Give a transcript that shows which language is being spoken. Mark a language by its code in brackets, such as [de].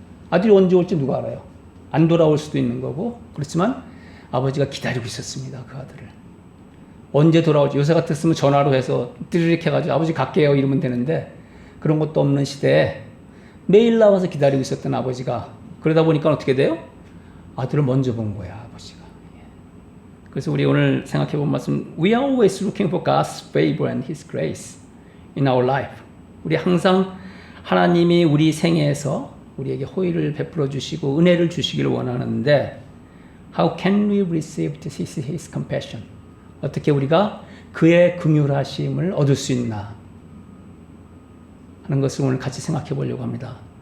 [ko] 아들이 언제 올지 누가 알아요? 안 돌아올 수도 있는 거고 그렇지만 아버지가 기다리고 있었습니다. 그 아들을. 언제 돌아올지 요새 같았으면 전화로 해서 띠르륵 해가지고 아버지 갈게요 이러면 되는데 그런 것도 없는 시대에 매일 나와서 기다리고 있었던 아버지가 그러다 보니까 어떻게 돼요? 아들을 먼저 본 거야 아버지가. 그래서 우리 오늘 생각해 본 말씀 [en] We are always looking for God's favor and His grace in our life. [ko] 우리 항상 하나님이 우리 생애에서 우리에게 호의를 베풀어 주시고 은혜를 주시기를 원하는데 [en] How can we receive His compassion? [ko] 어떻게 우리가 그의 긍휼하심을 얻을 수 있나 하는 것을 오늘 같이 생각해 보려고 합니다.